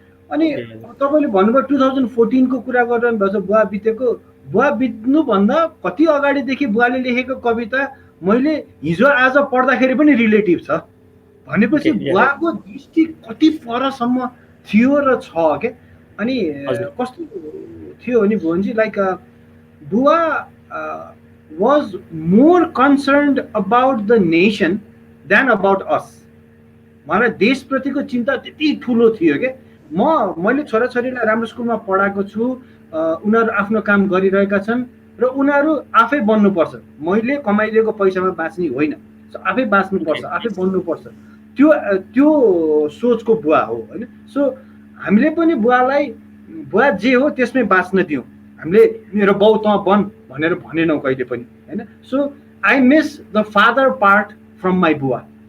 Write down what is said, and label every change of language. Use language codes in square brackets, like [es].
[ne] अनि तपाईँले भन्नुभयो 2014 को कुरा गरिरहनु भएको छ बुवा बितेको। बुवा बित्नुभन्दा कति अगाडिदेखि बुवाले लेखेको कविता मैले हिजो आज पढ्दाखेरि पनि रिलेटिभ छ भनेपछि बुवाको दृष्टि कति परसम्म थियो र छ क्या। अनि कस्तो थियो भने भुवनजी लाइक बुवा [en] was more concerned about the nation than about us। [ne] मलाई देशप्रतिको चिन्ता त्यति ठुलो थियो क्या। मैले छोराछोरीलाई राम्रो स्कुलमा पढाएको छु, उनीहरू आफ्नो काम गरिरहेका छन् र उनीहरू आफै बन्नुपर्छ। मैले कमाइदिएको पैसामा बाँच्ने होइन, आफै बाँच्नुपर्छ, आफै बन्नुपर्छ। त्यो त्यो सोचको बुवा हो होइन। सो हामीले पनि बुवालाई बुवा जे हो त्यसमै बाँच्न दियौँ। हामीले मेरो बाउ तँ बन भनेर भनेनौँ कहिले पनि होइन। [en] So I miss the father part from my बुवा।